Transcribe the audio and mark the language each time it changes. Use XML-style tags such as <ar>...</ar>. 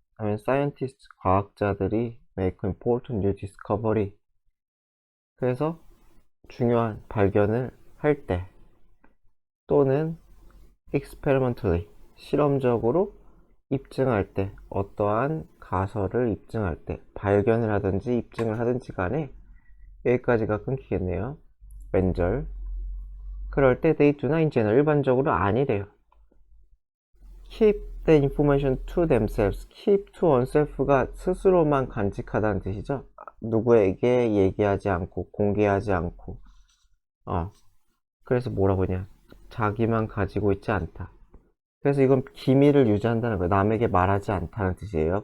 <ko>다음엔</ko> <en>scientist,</en> <ko>과학자들이</ko> <en>make important new discovery.</en> <ko>그래서 중요한 발견을 할 때, 또는 experimentally, 실험적으로 입증할 때, 어떠한 가설을 입증할 때, 발견을 하든지 입증을 하든지 간에 여기까지가 끊기겠네요. 왼절. 그럴 때</ko> <en>they do not in general,</en> <ko>일반적으로 아니래요.</ko> <en>keep the information to themselves. keep to oneself</en> <ko>가 스스로만 간직하다는 뜻이죠. 누구에게 얘기하지 않고 공개하지 않고 그래서 뭐라고 하냐, 자기만 가지고 있지 않다. 그래서 이건 기밀을 유지한다는 거예요. 남에게 말하지 않다는 뜻이에요.</ko>